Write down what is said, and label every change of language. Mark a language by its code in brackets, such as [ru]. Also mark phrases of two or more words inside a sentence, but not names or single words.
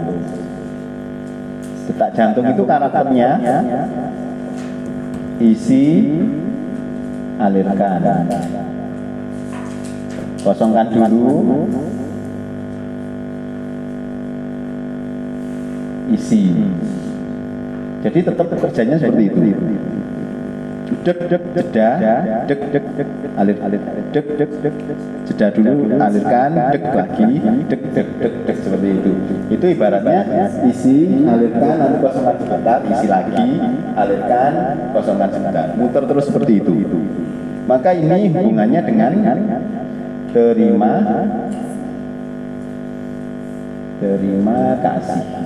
[id] Detak jantung itu karakternya isi, alirkan, kosongkan dulu, isi. Jadi tetap kerjanya seperti itu. Dek dek jeda, dek dek dek, alir alir, dek dek dek, jeda dulu, alirkan, dek lagi, dek dek dek dek seperti itu. Itu ibaratnya isi, alirkan, nanti kosongkan sebentar, isi lagi, alirkan, kosongkan sebentar, muter terus seperti itu. Maka ini hubungannya dengan terima kasih.